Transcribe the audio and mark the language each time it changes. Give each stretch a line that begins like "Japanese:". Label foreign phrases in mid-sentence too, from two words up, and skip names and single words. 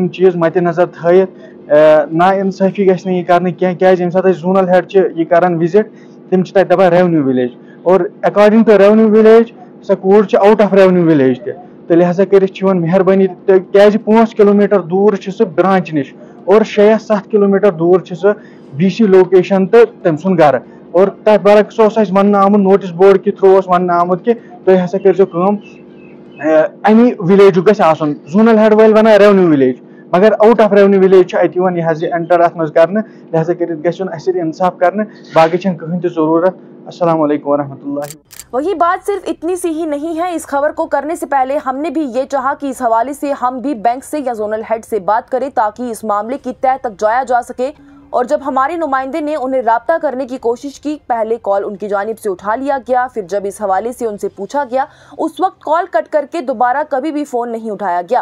Kashmiri: चीज़ मद्द नजर थयत ना इंसाफी गई यह कर क्या सात
English: zonal head
Kashmiri: यह कर विजिट तम दपान
English: revenue village
Kashmiri: और
English: according to revenue village
Kashmiri: सह
English: code out of revenue village
Kashmiri: तो लिहाजा कर मेहरबानी क्या 5 किलोमीटर दूर सह ब्रांच निश और 6 या 7 किलोमीटर दूर सह
English: BC location
Kashmiri: तो तम सुन घर और तथ बरक्स वन आमुत
English: notice board
Kashmiri: कि थ्रू वन आमुत कि तुम हसा कर अमी विलेज गन
English: zonal head
Kashmiri: वाल वन
English: revenue village
Kashmiri: मगर
English: out of revenue village
Kashmiri: यह एंटर अत मज कर लिहाजा कर इंसाफ कर बाकी कहीं जरूरत।
Arabic: السلام عليكم ورحمة الله.
Urdu: وہی بات صرف اتنی سی ہی نہیں ہے۔ اس خبر کو کرنے سے پہلے ہم نے بھی یہ چاہا کہ اس حوالے سے ہم بھی بینک سے یا
English: zonal head
Urdu: سے بات کریں تاکہ اس معاملے کی تہہ تک جایا جا سکے. اور جب ہمارے نمائندے نے انہیں رابطہ کرنے کی کوشش کی، پہلے کال ان کی جانب سے اٹھا لیا گیا، پھر جب اس حوالے سے ان سے پوچھا گیا اس وقت کال کٹ کرکے دوبارہ کبھی بھی فون نہیں اٹھایا گیا.